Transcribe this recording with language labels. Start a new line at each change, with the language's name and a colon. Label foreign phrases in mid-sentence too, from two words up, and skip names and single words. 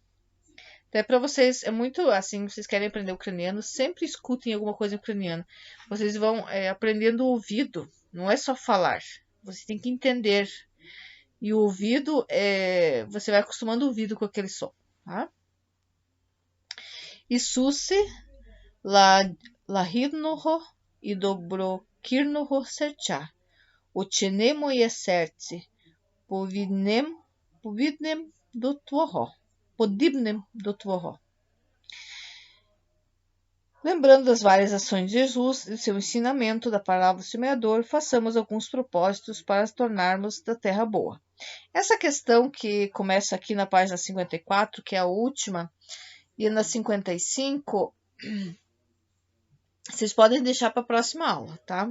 Portuguese: Até para vocês, é muito assim, vocês querem aprender ucraniano, sempre escutem alguma coisa em ucraniano. Vocês vão aprendendo o ouvido, não é só falar. Você tem que entender. E o ouvido, você vai acostumando o ouvido com aquele som, tá?
Ukrainian: Ісусе, лагідного і доброкірного серця, учини моє серце подібним до Твого.
Portuguese: Lembrando das várias ações de Jesus, de seu ensinamento, da palavra do semeador, façamos alguns propósitos para tornarmos da terra boa. Essa questão que começa aqui na página 54, que é a última, e na 55, vocês podem deixar para a próxima aula, tá?